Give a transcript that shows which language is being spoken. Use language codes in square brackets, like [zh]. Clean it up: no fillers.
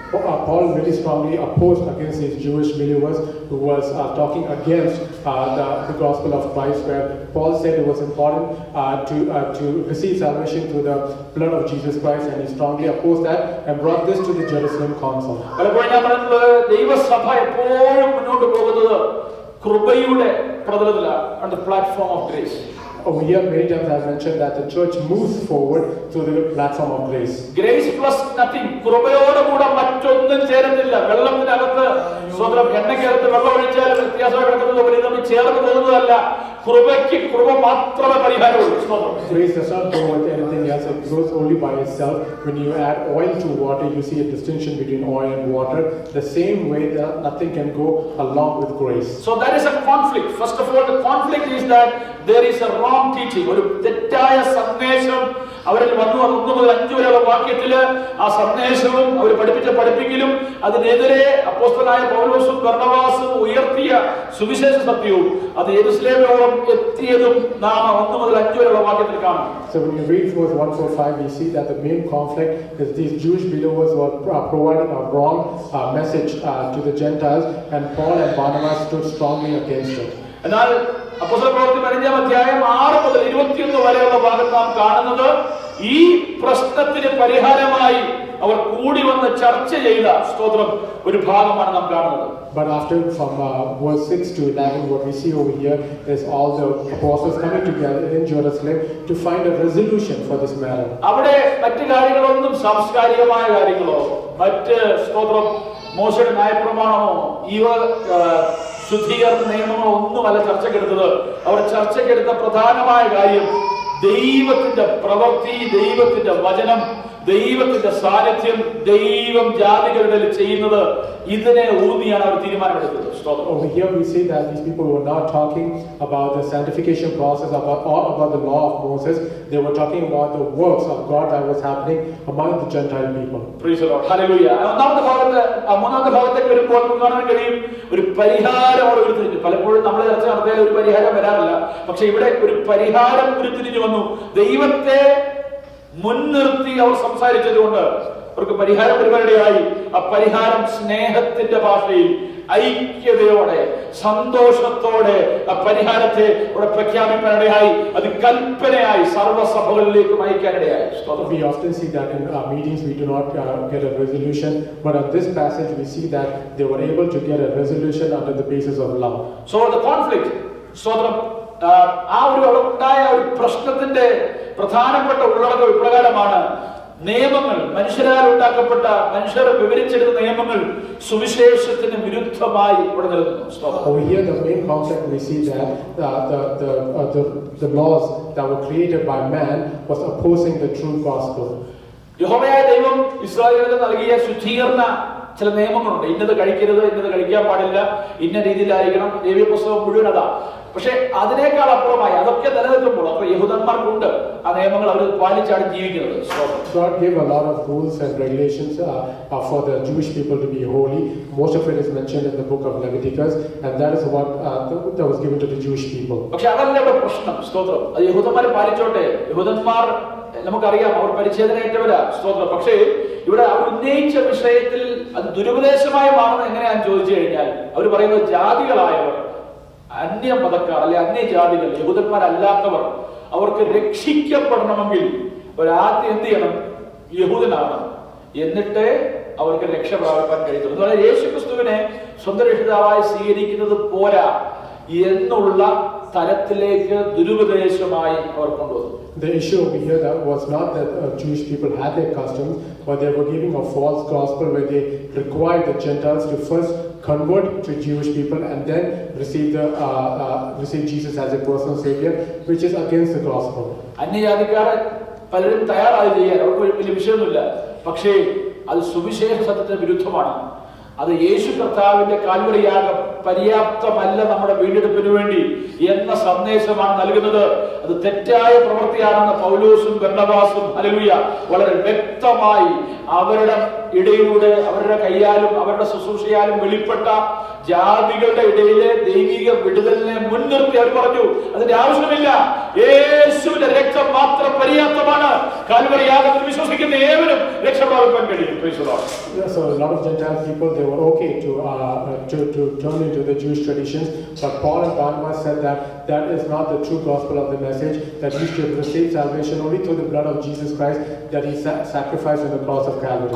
[en] Paul very strongly opposed against these Jewish believers who was talking against the gospel of Christ, where Paul said it was important to receive salvation through the blood of Jesus Christ, and he strongly opposed that and brought this to the Jerusalem Council. [ml] പലപ്പോഴും ഞാൻ പറഞ്ഞത് ദൈവസഭ എപ്പോഴും മുന്നോട്ട് പോകുന്നത് കൃപയുടെ പ്രതലത്തിലാണ്, [en] on the platform of grace. Over here, many times I've mentioned that the church moves forward through the platform of grace. Grace plus nothing. [ml] കൃപയോടുകൂടെ മറ്റൊന്നും ചേരുന്നില്ല. വെള്ളത്തിനകത്ത് സ്വന്തം എണ്ണയ്ക്കകത്ത് വെള്ളം ഒഴിച്ചാൽ വ്യത്യാസം കിടക്കുന്നത് പോലെ നമ്മൾ ചേർന്ന് പോകുന്നതല്ല. കൃപയ്ക്ക് കൃപ മാത്രമേ പരിഹാരമുള്ളൂ. [en] Grace does not go with anything else. It goes only by itself. When you add oil to water, you see a distinction between oil and water. The same way that nothing can go along with grace. So there is a conflict. First of all, the conflict is that there is a wrong teaching. [ml] ഒരു തെറ്റായ സന്ദേശം അവരിൽ വന്നു. 1 മുതൽ 5 വരെയുള്ള വാക്യത്തില് ആ സന്ദേശവും അവർ പഠിപ്പിച്ച പഠിപ്പിക്കലും അതിനെതിരെ അപ്പോസ്തലനായ പൗലോസും ബർന്നബാസും ഉയർത്തിയ സുവിശേഷ സത്യവും അത് യെരൂശലേമിലോളം എത്തിയതും നാം 1 മുതൽ 5 വരെയുള്ള വാക്യത്തിൽ കാണാം. [en] So when you read verse 1 through 5, we see that the main conflict is these Jewish believers were providing a wrong message to the Gentiles, and Paul and Barnabas stood strongly against it. [ml] എന്നാൽ അപ്പോസ്തലപ്രവൃത്തി 5-ാം അധ്യായം 6 മുതൽ 21 വരെയുള്ള ഭാഗത്ത് നാം കാണുന്നത് ഈ പ്രശ്നത്തിന് പരിഹാരമായി അവർ കൂടി വന്ന് ചർച്ച ചെയ്ത സ്തോത്രം ഒരു ഭാഗമാണ് നാം കാണുന്നത്. [en] But after from verse 6 to 11, what we see over here is all the apostles coming together in Jerusalem to find a resolution for this matter. [ml] അവിടെ മറ്റു കാര്യങ്ങളൊന്നും സാംസ്കാരികമായ കാര്യങ്ങളോ മറ്റ് സ്തോത്രം മോശയുടെ ന്യായപ്രമാണമോ ഇവ ശുദ്ധീകരണ നിയമങ്ങളോ ഒന്നുമല്ല ചർച്ചക്കെടുത്തത്. അവർ ചർച്ചക്കെടുത്ത പ്രധാനമായ കാര്യം ദൈവത്തിന്റെ പ്രവൃത്തി, ദൈവത്തിന്റെ വചനം, ദൈവത്തിന്റെ സാന്നിധ്യം, ദൈവം ജാതികളുടെ ചെയ്യുന്നത് ഇതിനെ ഊന്നിയാണ് അവർ തീരുമാനമെടുത്തത്. [en] Over here we see that these people were not talking about the sanctification process or about the law of Moses. They were talking about the works of God that was happening among the Gentile people. Praise the Lord. Hallelujah. [ml] മൂന്നാമത്തെ ഭാഗത്തേക്ക് വരുമ്പോൾ നമുക്ക് കാണാൻ കഴിയും ഒരു പരിഹാരം അവിടെ ഉരുത്തിരിഞ്ഞു. പലപ്പോഴും നമ്മൾ ചർച്ച നടത്തിയാൽ ഒരു പരിഹാരം വരാറില്ല. പക്ഷെ ഇവിടെ ഒരു പരിഹാരം ഉരുത്തിരിഞ്ഞു വന്നു. ദൈവത്തെ മുൻനിർത്തി അവർ സംസാരിച്ചതുകൊണ്ട് അവർക്ക് പരിഹാരം പരിപാടിയായി. ആ പരിഹാരം സ്നേഹത്തിന്റെ ഭാഷയിൽ ഐക്യതയോടെ സന്തോഷത്തോടെ ആ പരിഹാരത്തെ ഇവിടെ പ്രഖ്യാപിക്കാനിടയായി. അത് കൽപ്പനയായി സർവ്വസഭകളിലേക്ക് അയക്കാനിടയായി. [en] We often see that in our meetings we do not get a resolution, but on this passage we see that they were able to get a resolution under the basis of love. So the conflict, [ml] സ്വതന്ത്രം ആ ഒരു ഉണ്ടായ ഒരു പ്രശ്നത്തിന്റെ പ്രധാനപ്പെട്ട ഉള്ളടക്കം ഇപ്രകാരമാണ്. നിയമങ്ങൾ, മനുഷ്യരാൽ ഉണ്ടാക്കപ്പെട്ട മനുഷ്യർ വിവരിച്ചെടുത്ത നിയമങ്ങൾ സുവിശേഷത്തിന് വിരുദ്ധമായി ഇവിടെ നിലനിന്നു. [en] Over here the main concept we see that the laws that were created by man was opposing the true gospel. [ml] യഹോവയായ ദൈവം ഇസ്രായേലിന് നൽകിയ ശുദ്ധീകരണ ചില നിയമങ്ങളുണ്ട്. ഇന്നത് കഴിക്കരുത്, ഇന്നത് കഴിക്കാൻ പാടില്ല, ഇന്ന രീതിയിലായിരിക്കണം. ലേവ്യ പുസ്തകം മുഴുവൻ അതാ. പക്ഷെ അതിനേക്കാൾ അപ്പുറമായി അതൊക്കെ നിലനിൽക്കുമ്പോൾ അപ്പൊ യഹൂദന്മാർക്കുണ്ട് ആ നിയമങ്ങൾ അവർ പാലിച്ചാണ് ജീവിക്കുന്നത്. [en] God gave a lot of rules and regulations for the Jewish people to be holy. Most of it is mentioned in the book of Leviticus, and that is what that was given to the Jewish people. [ml] പക്ഷെ അതല്ല ഇവിടെ പ്രശ്നം. സ്തോത്രം. അത് യഹൂദന്മാർ പാലിച്ചോട്ടെ. യഹൂദന്മാർ നമുക്കറിയാം അവർ പരിച്ഛേദനയേറ്റവരാ. സ്തോത്രം. പക്ഷേ ഇവിടെ അവർ ഉന്നയിച്ച വിഷയത്തിൽ അത് ദുരുപദേശമായി മാറുന്നത് എങ്ങനെയാണെന്ന് ചോദിച്ചു കഴിഞ്ഞാൽ അവർ പറയുന്നത് ജാതികളായവർ, അന്യമതക്കാർ അല്ലെ അന്യജാതികൾ, യഹൂദന്മാരല്ലാത്തവർ അവർക്ക് രക്ഷിക്കപ്പെടണമെങ്കിൽ ഒരാദ്യം എന്ത് ചെയ്യണം? യഹൂദനാണ്. എന്നിട്ട് അവർക്ക് രക്ഷ പ്രാപിക്കാൻ കഴിയുള്ളൂ. എന്ന് പറഞ്ഞാൽ യേശുക്രിസ്തുവിനെ സ്വന്തം രക്ഷിതാവായി സ്വീകരിക്കുന്നത് പോരാ എന്നുള്ള തരത്തിലേക്ക് ദുരുപദേശമായി അവർ കൊണ്ടുവന്നു. [en] The issue over here that was not that Jewish people had their customs, but they were giving a false gospel where they required the Gentiles to first convert to Jewish people and then receive Jesus as a personal savior, which is against the gospel. [ml] അന്യജാതിക്കാരെ പലരും തയ്യാറായി ചെയ്യാൻ അവർക്ക് വലിയ വിഷയമൊന്നുമില്ല. പക്ഷേ അത് സുവിശേഷ സത്യത്തിന് വിരുദ്ധമാണ്. അത് യേശു കർത്താവിന്റെ കാൽവരിയാഗം പര്യാപ്തമല്ല നമ്മുടെ വീണ്ടെടുപ്പിന് വേണ്ടി എന്ന സന്ദേശമാണ് നൽകുന്നത്. അത് തെറ്റായ പ്രവൃത്തിയാണെന്ന് പൗലോസും ബർന്നബാസും ഹല്ലേലൂയ വളരെ വ്യക്തമായി അവരുടെ ഇടയിലൂടെ അവരുടെ കൈയാലും അവരുടെ ശുശ്രൂഷയാലും വെളിപ്പെട്ട ജാതികളുടെ ഇടയിലെ ദൈവിക വിടുതലിനെ മുൻനിർത്തി അവർ പറഞ്ഞു അതിന്റെ ആവശ്യമില്ല, യേശുവിന്റെ രക്തം മാത്രം പര്യാപ്തമാണ്. കാൽവരി യാഗത്തിൽ വിശ്വസിക്കുന്ന ഏവരും രക്ഷപ്രാപിക്കാൻ കഴിയും. [en] So a lot of Gentile people, they were okay to turn into the Jewish traditions, but Paul and Barnabas said that that is not the true gospel of the message, that you should receive salvation only through the blood of Jesus Christ that he sacrificed on the cross of Calvary.